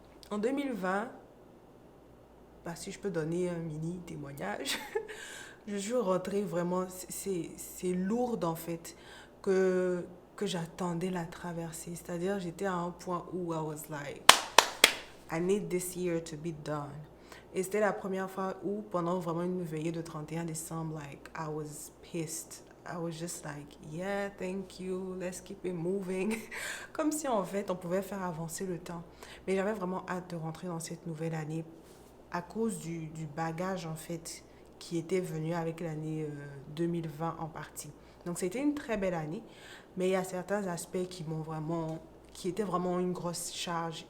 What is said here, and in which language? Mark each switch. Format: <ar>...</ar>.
<fr>En 2020, bah, si je peux donner un mini témoignage, je suis rentrée vraiment, c'est lourd en fait que j'attendais la traversée. C'est-à-dire j'étais à un point où</fr> <en>I was like, I need this year to be done.</en> <fr>Et c'était la première fois où, pendant vraiment une veillée de 31 décembre, like,</fr> <en>I was pissed. I was just like, yeah, thank you, let's keep it moving.</en> <fr>Comme si, en fait, on pouvait faire avancer le temps. Mais j'avais vraiment hâte de rentrer dans cette nouvelle année à cause du bagage, en fait, qui était venu avec l'année 2020 en partie. Donc, c'était une très belle année, mais il y a certains aspects qui étaient vraiment une grosse charge.</fr>